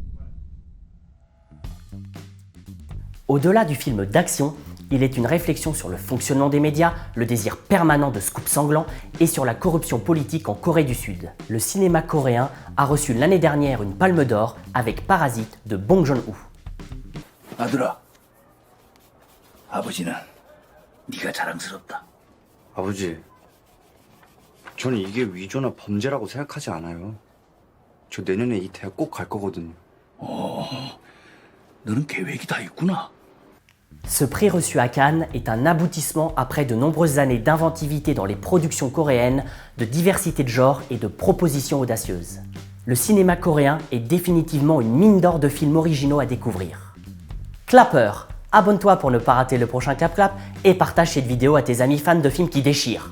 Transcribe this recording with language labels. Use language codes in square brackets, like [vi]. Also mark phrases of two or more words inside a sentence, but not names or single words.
[fr] Au-delà du film d'action, il est une réflexion sur le fonctionnement des médias, le désir permanent de scoop sanglants et sur la corruption politique en Corée du Sud. Le cinéma coréen a reçu l'année dernière une palme d'or avec Parasite de Bong Joon-ho. [ko] 아들아, 아버지는 네가 자랑스럽다. 아버지, 저는 이게 위조나 범죄라고 생각하지 않아요. 저 내년에 이 대학 꼭 갈 거거든요. 너는 계획이 다 있구나. [fr] Ce prix reçu à Cannes est un aboutissement après de nombreuses années d'inventivité dans les productions coréennes, de diversité de genres et de propositions audacieuses. Le cinéma coréen est définitivement une mine d'or de films originaux à découvrir. Clapper, abonne-toi pour ne pas rater le prochain Clap Clap et partage cette vidéo à tes amis fans de films qui déchirent.